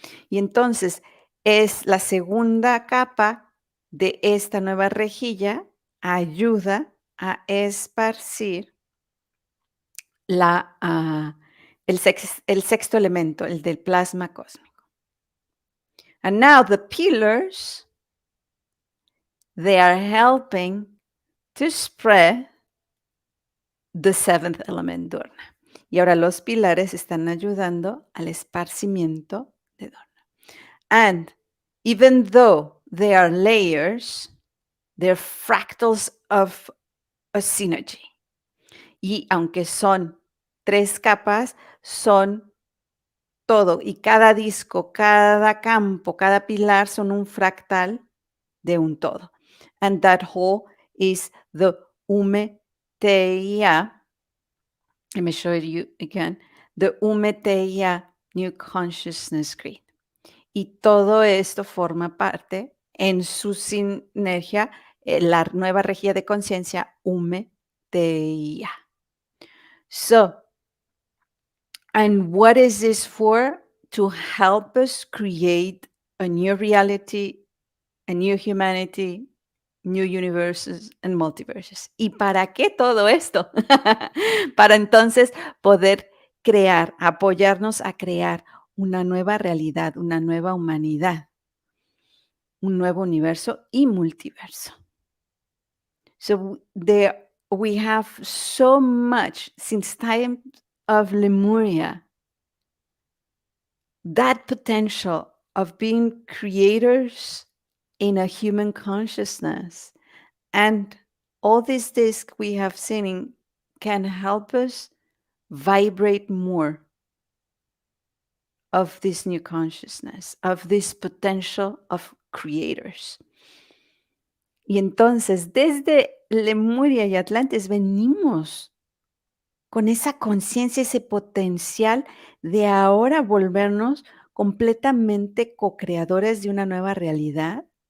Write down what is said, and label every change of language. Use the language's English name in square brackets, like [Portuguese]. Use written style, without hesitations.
[Spanish] Y entonces es la segunda capa de esta nueva rejilla, ayuda a esparcir la, el sexto elemento, el del plasma cósmico. [English] And now the pillars, they are helping to spread the seventh element Durna. [Spanish] Y ahora los pilares están ayudando al esparcimiento de Durna. [English] And even though they are layers, they're fractals of a synergy. [Spanish] Y aunque son 3 capas, son todo. Y cada disco, cada campo, cada pilar son un fractal de un todo. [English] And that whole is the Umeteia. Let me show you again. The Umeteia New Consciousness Grid. [Spanish] Y todo esto forma parte en su sinergia, la nueva regía de conciencia Umeteia. [English] So, and what is this for? To help us create a new reality, a new humanity, new universes and multiverses. [Spanish] ¿Y para qué todo esto? Para entonces poder crear, apoyarnos a crear una nueva realidad, una nueva humanidad, un nuevo universo y multiverso. [English] So there we have so much since time of Lemuria, that potential of being creators in a human consciousness. And all this disc we have seen can help us vibrate more of this new consciousness, of this potential of creators. [Spanish] Y entonces, desde Lemuria y Atlantis venimos con esa conciencia, ese potencial de ahora volvernos completamente co-creadores de una nueva realidad.